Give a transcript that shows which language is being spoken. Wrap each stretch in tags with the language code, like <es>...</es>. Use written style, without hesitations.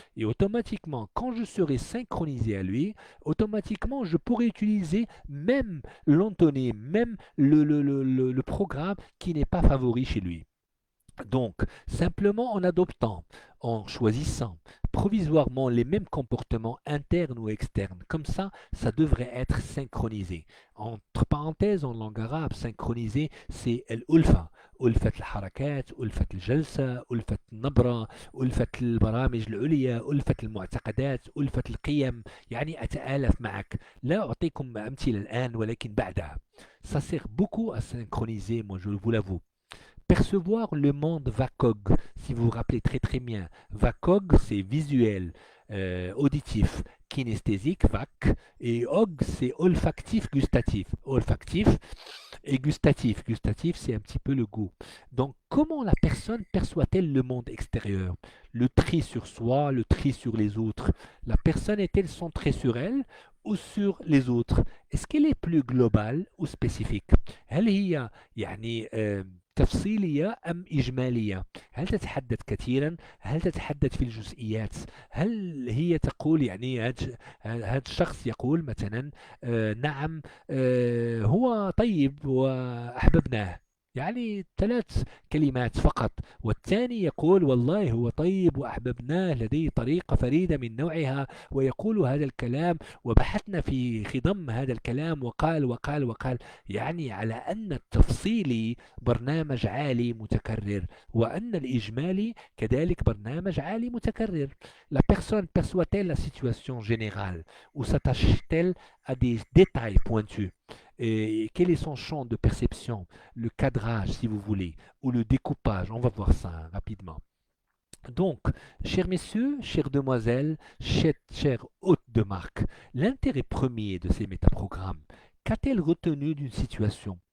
<fr>Et automatiquement, quand je serai synchronisé à lui, automatiquement je pourrai utiliser même l'antonyme, même le programme qui n'est pas favori chez lui. Donc, simplement en adoptant, en choisissant provisoirement les mêmes comportements internes ou externes. Comme ça devrait être synchronisé. Entre parenthèses, en langue arabe, synchronisé, c'est الألفة.</fr> <ar>ألفة الحركات، ألفة الجلسة، ألفة النبرة، ألفة البرامج العليا، ألفة المعتقدات، ألفة القيم. يعني أتآلف معك. لا أعطيكم أمثلة الآن ولكن بعدها.</ar> <fr>Ça sert beaucoup à synchroniser, moi je vous l'avoue. Percevoir le monde VACOG, si vous vous rappelez très très bien. VACOG, c'est visuel, auditif, kinesthésique, VAC, et OG, c'est olfactif, gustatif. Olfactif et gustatif. Gustatif, c'est un petit peu le goût. Donc, comment la personne perçoit-elle le monde extérieur? Le tri sur soi, le tri sur les autres. La personne est-elle centrée sur elle ou sur les autres? Est-ce qu'elle est plus globale ou spécifique؟</fr> <ar>هل هي يعني تفصيلية أم إجمالية؟ هل تتحدث كثيرا؟ هل تتحدث في الجزئيات؟ هل هي تقول يعني هذا الشخص يقول مثلا نعم هو طيب وأحببناه، يعني 3 كلمات فقط، والثاني يقول والله هو طيب وأحببناه، لديه طريقة فريدة من نوعها ويقول هذا الكلام وبحثنا في خضم هذا الكلام وقال وقال وقال. يعني على أن التفصيلي برنامج عالي متكرر وأن الإجمالي كذلك برنامج عالي متكرر.</ar> <fr>La personne perçoit-elle la situation générale ou s'attache-t-elle à des détails pointus? Et quel est son champ de perception, le cadrage si vous voulez, ou le découpage? On va voir ça rapidement. Donc, chers messieurs, chères demoiselles, chers hôtes de marque, l'intérêt premier de ces métaprogrammes, qu'a-t-elle retenu d'une situation?</fr>